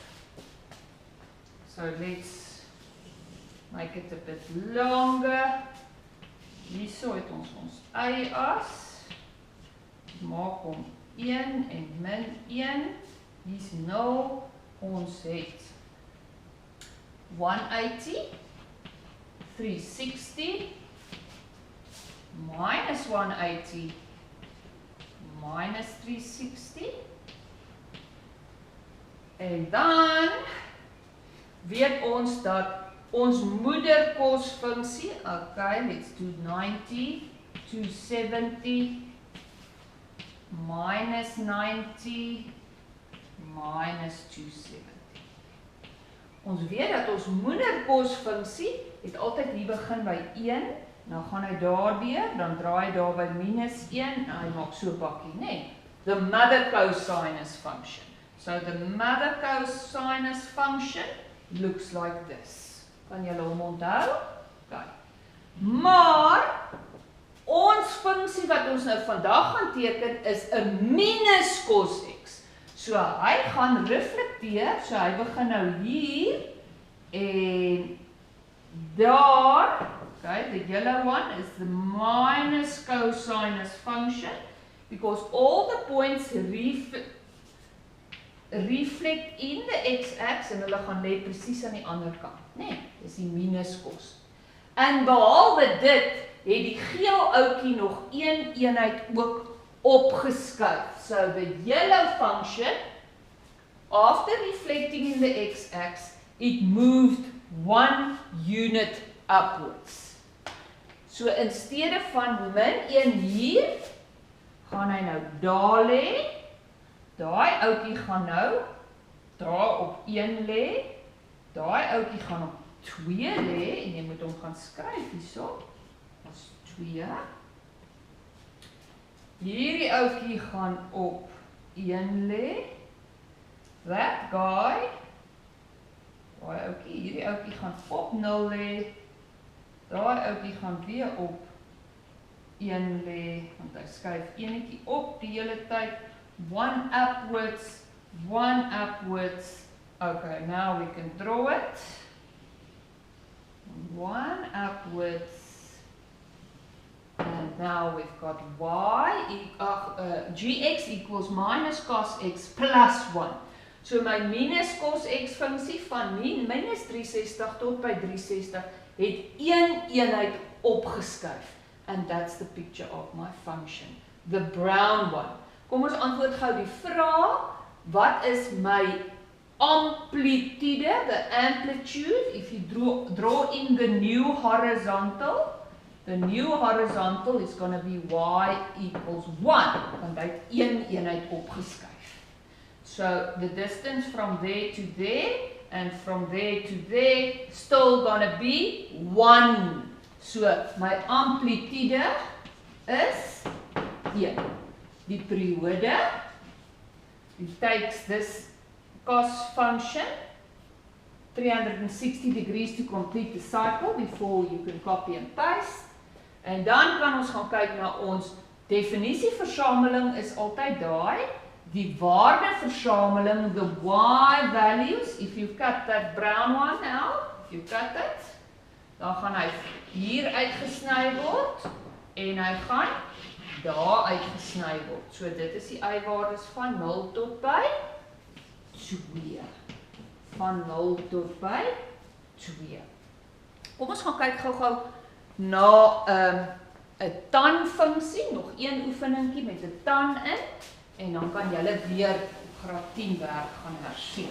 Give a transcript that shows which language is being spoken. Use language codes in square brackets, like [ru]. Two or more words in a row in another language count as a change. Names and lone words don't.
[en] So let's make it a bit longer. [af] Hierso het ons y-as. Maak hom 1 en min 1. Hier's 0. Ons het 180, 360, minus 180, minus 360. En dan weet ons dat ons moeder cos-funksie, [en] okay, let's do 90, 270, minus 90, minus 270. [af] Ons weet dat ons moeder cos-funksie het altyd hier begin by 1, dan gaan hy daardeur, dan draai hy daar by minus 1, en hy maak so bakkie, nee. [en] The mother cosinus function. So the mother cosinus function looks like this. [af] Kan julle hom onthou? Okay. Maar ons funksie wat ons nou vandag gaan teken is 'n minus cos x. So hy gaan reflekteer, so hy begin nou hier en daar, [en] okay, the yellow one is the minus cosinus function because all the points reflect in the x-axis [af] en hulle gaan lê presies aan die ander kant, nee, dis die minus cos. En behalwe dit het die geel ouetjie nog een eenheid ook opgeskuif. [en] So the yellow function, after reflecting in the x-axis, it moved 1 unit upwards. [af] So in steede van min 1 hier, gaan hy nou daar lê. Daai ouetjie gaan nou daar op 1 lê. Daai ouetjie gaan op 2 lê en jy moet hom gaan skryf hierso. As 2. Hierdie ouetjie gaan op 1 lê. [en] That guy, [af] daai ouetjie, hierdie ouetjie gaan op 0 lê. Daai ouetjie gaan weer op 1 lê, want hy skuif enetjie op die hele tyd. [en] 1 upwards, 1 upwards. Okay, now we can draw it. 1 upwards. And now we've got gx equals minus cos x plus 1. [af] So my minus cos x funksie van minus 360 tot by 360 het een eenheid opgeskuif. [en] And that's the picture of my function. The brown one. [af] Kom ons antwoord gou die vraag. Wat is my amplitude, [en] the amplitude, if you draw in the new horizontal, the new horizontal is going to be y equals 1, [af] want hy het een eenheid opgeskuif. [en] So the distance from there to there, and from there to there, still going to be 1. So my amplitude is 1. [af] Die periode, [en] it takes this cos function 360 degrees to complete the cycle before you can copy and paste. [af] En dan kan ons gaan kyk na ons definisieversameling is altyd daai, die waardeversameling, [en] the y values, if you cut that brown one now, if you cut it, [af] dan gaan hy hier uitgesny word en hy gaan daar uitgesny word. So dit is die y-waardes van 0 tot by 2. van 0 tot by 2. Kom ons gaan kyk gou-gou na 'n tan-funksie, nog een oefeningkie met 'n tan in, en dan kan julle weer graad 10 werk gaan hersien.